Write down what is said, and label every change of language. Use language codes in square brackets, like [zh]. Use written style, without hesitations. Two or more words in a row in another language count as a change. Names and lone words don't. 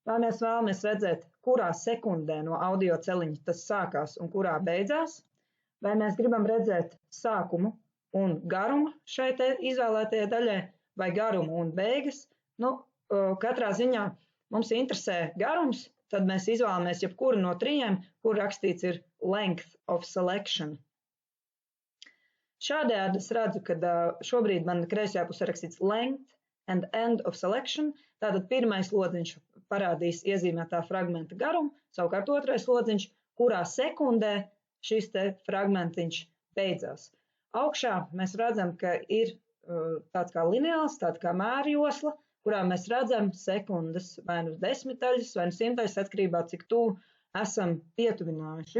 [lv] Vai mēs vēlamies redzēt, kurā sekundē no audio celiņa tas sākās un kurā beidzās, vai mēs gribam redzēt sākumu un garumu šai te izvēlētajai daļai, vai garumu un beigas. Katrā ziņā mums interesē garums, tad mēs izvēlamies jebkuru no trijiem, kur rakstīts ir [en] length of selection. [lv] Šādējādi es redzu, ka šobrīd man kreisajā pusē rakstīts [en] length and end of selection, [lv] tātad pirmais lodziņš parādīs iezīmētā fragmenta garumu, savukārt otrais lodziņš, kurā sekundē šis te fragmentiņš beidzās. Augšā mēs redzam, ka ir tāds kā lineāls, tāds kā mērjosla, kurā mēs redzam sekundes vai nu desmitaļas vai nu simtaļas atkarībā, cik tuvu esam pietuvinājuši.